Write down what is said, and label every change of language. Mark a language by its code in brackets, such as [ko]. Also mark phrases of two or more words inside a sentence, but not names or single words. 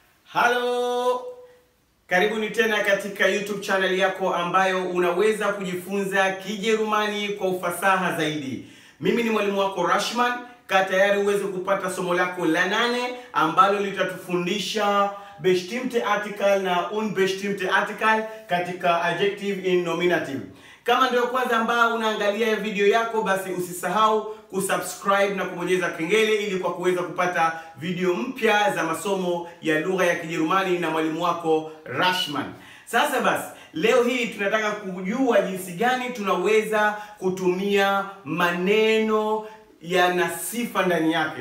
[sw] Halo, karibuni tena katika YouTube channel yako ambayo unaweza kujifunza Kijerumani kwa ufasaha zaidi. Mimi ni mwalimu wako Rashman. Kaa tayari uweze kupata somo lako la 8 ambalo litatufundisha [de] bestimmte Artikel [sw] na [de] unbestimmte Artikel [sw] katika [en] adjective in nominative. [sw] Kama ndio kwanza ambao unaangalia video yako, basi usisahau kusubscribe na kubonyeza kengele ili kwa kuweza kupata video mpya za masomo ya lugha ya Kijerumani na mwalimu wako Rashman. Sasa basi, leo hii tunataka kujua jinsi gani tunaweza kutumia maneno yana sifa ndani yake.